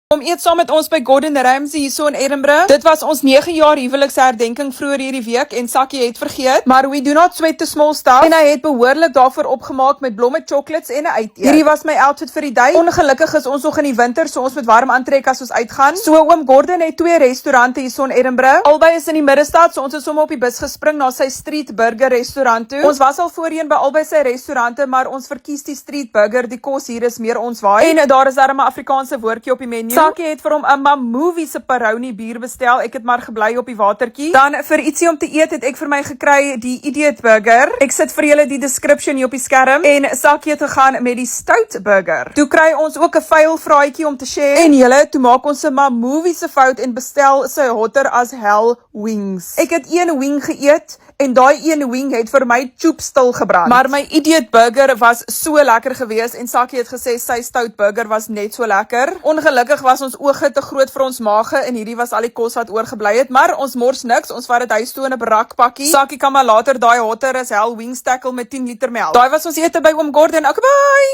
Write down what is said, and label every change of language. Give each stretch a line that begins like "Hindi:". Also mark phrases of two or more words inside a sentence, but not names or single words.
Afrikaans: Kom eet saam met ons by Gordon Ramsay hierso in Edinburgh. Dit was ons 9 jaar huweliksherdenking vroeër hierdie week en Sakkie het vergeet, maar
English: we do not sweat the small stuff
Afrikaans: en hy het behoorlik daarvoor opgemaak met blomme chocolates en 'n uiteet. Hierdie was my outfit vir die day. Ongelukkig is ons nog in die winter, so ons moet warm aantrek as ons uitgaan. So oom Gordon het 2 restaurante hierso in Edinburgh. Albei is in die middestad, so ons is sommer op die bus gespring na sy street burger restaurant toe. Ons was al voorheen by albei sy restaurante, maar ons verkies die street burger. Die kos hier is meer ons waai. En daar is daar 'n Afrikaanse woordjie op die menu. Sakkie het vir hom 'n Mamovie se Peroni bier bestel. Ek het maar gebly op die watertjie. Dan vir ietsie om te eet het ek vir my gekry die Idiot Burger. Ek sit vir julle die description hier op die skerm. En Sakkie het gegaan met die Stout Burger. Toe kry ons ook 'n vuil vraaitjie om te share. En julle, toe maak ons 'n Mamovie se fout en bestel sy hotter as hell wings. Ek het een wing geëet en daai een wing het vir my choop stil gebrand. Maar my Idiot Burger was so lekker gewees en Sakkie het gesê sy Stout Burger was net so lekker. Ongelukkig was ons oge te groot vir ons mage en hierdie was al die kos wat oorgebly het, maar ons mors niks, ons vat dit huis toe in 'n brakpakkie. Sakkie kan maar later daai hotter as hell wings tackle met 10 liter melk. Daai was ons ete by oom Gordon. Okay, bye!